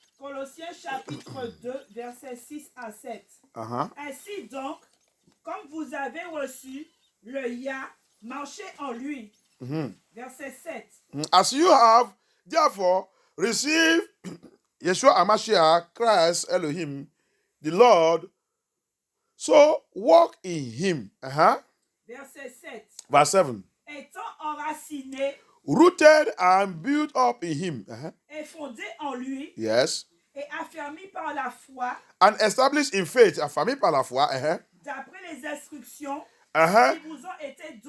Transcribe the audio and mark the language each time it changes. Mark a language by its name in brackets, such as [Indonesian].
[French] Colossiens chapitre 2, versets 6 à 7. Uh-huh. Ainsi donc, comme vous avez reçu le Yah, marchez en lui. Verset 7. [English] As you have, therefore, received Yeshua HaMashiach, Christ Elohim, the Lord, so walk in him. [French] Verset 7. [English] Verse 7. [French] Étant enraciné, [English] rooted and built up in him. [French] et fondé en lui, [English] Yes. [French] et affermi par la foi, [English] And established in faith, [French] affirmé par la foi. d'après les instructions qui vous ont été données.